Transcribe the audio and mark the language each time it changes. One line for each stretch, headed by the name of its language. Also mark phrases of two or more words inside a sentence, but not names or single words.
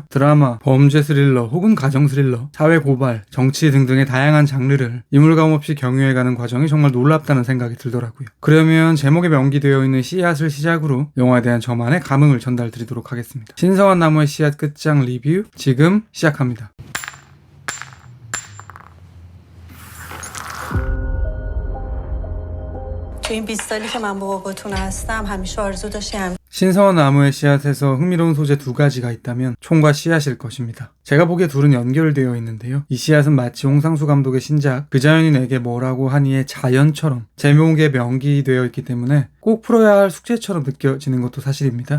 Korean: 드라마, 범죄 스릴러, 혹은 가정 스릴러, 사회 고발, 정치 등등의 다양한 장르를 이물감 없이 경유해가는 과정이 정말 놀랍다는 생각이 들더라고요. 그러면 제목에 명기되어 있는 씨앗을 시작으로 영화에 대한 저만의 감흥을 전달드리도록 하겠습니다. 신성한 나무의 씨앗 끝장 리뷰 지금 시작합니다.
Persian: تو این 20 سالی که من باباتون هستم همیشه آرزو داشتم
Korean: 신성한 나무의 씨앗에서 흥미로운 소재 두 가지가 있다면 총과 씨앗일 것입니다. 제가 보기에 둘은 연결되어 있는데요. 이 씨앗은 마치 홍상수 감독의 신작 그 자연이 내게 뭐라고 하니의 자연처럼 제목에 명기되어 있기 때문에 꼭 풀어야 할 숙제처럼 느껴지는 것도 사실입니다.